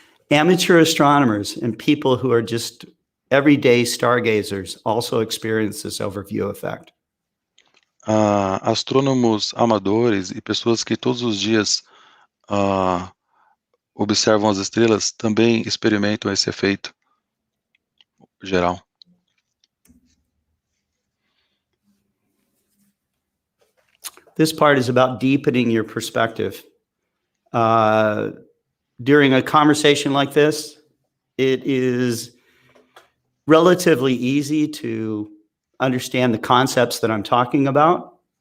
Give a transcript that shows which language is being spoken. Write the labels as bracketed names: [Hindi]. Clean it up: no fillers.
[English] Amateur astronomers and people who are just everyday stargazers also experience this overview effect. [Portuguese] Astrônomos amadores e pessoas que todos os dias observam as estrelas também experimentam esse efeito geral. [English] This part is about deepening your perspective. During a conversation like this, it is relatively easy to understand the concepts that I'm talking about.